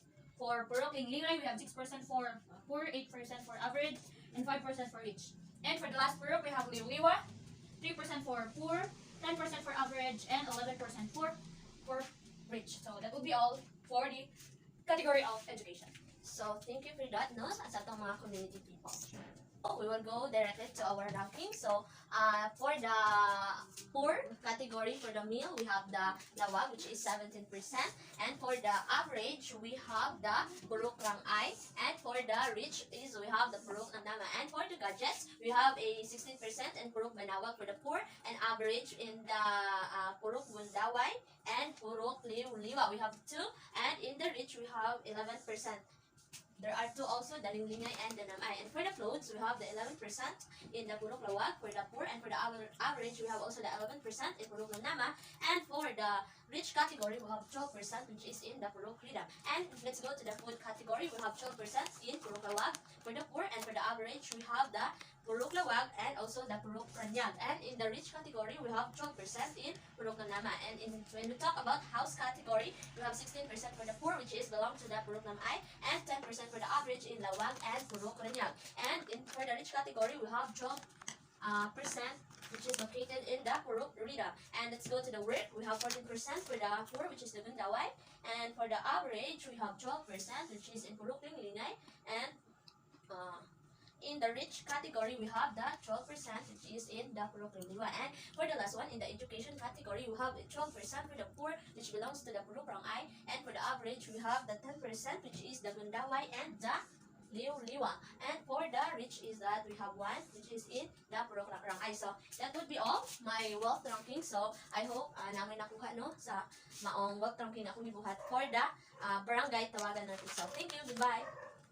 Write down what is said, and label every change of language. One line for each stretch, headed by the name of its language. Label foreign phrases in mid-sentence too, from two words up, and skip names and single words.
English: For Purok Linglingay, we have 6% for poor, 8% for average, and 5% for rich. And for the last Purok, we have Liuliwa, 3% for poor, 10% for average, and 11% for rich. So that would be all for the category of education. So, thank you for that,
Cebuano: no, sa atong mga
English: community people. We will go directly to our ranking. So, for the poor category, for the meal, we have the lawag, which is 17%. And for the average, we have the purok rangay. And for the rich is we have the purok namnama. And for the gadgets, we have a 16% and purok banawag for the poor. And average in the purok bundaway and purok liwa, we have 2. And in the rich, we have 11%. There are 2 also, the linglingay and the namay. And for the clothes, we have the 11% in the purok lawag for the poor. And for the average, we have also the 11% in purok nama. And for the rich category, we have 12%, which is in the purok lidam. And let's go to the food category. We have 12% in purok lawag for the poor. And for the average, we have the purok lawag and also the purok ranyag. And in the rich category, we have 12% in purok nama. And when we talk about house category, we have 16% for the poor, which is belong to the purok namay, and 10% for the average in lawag and purok ranyag. And for the rich category, we have 12%, which is located in the purok rida. And let's go to the work. We have 14% for the poor, which is the gundaway. And for the average, we have 12%, which is in purok linglingay. And in the rich category, we have the 12%, which is in the purok liwa. And for the last one, in the education category, we have 12% for the poor, which belongs to the purok rangay. And for the average, we have the 10%, which is the gundaway and the liwa. And for the rich is that we have 1, which is in the purok rangay. So that would be all my wealth ranking. So I hope
Cebuano: namin nakuha no sa maong
English: wealth ranking
Cebuano: na akong gibuhat
English: for the barangay
Cebuano: tawagan natin.
English: So thank you, goodbye.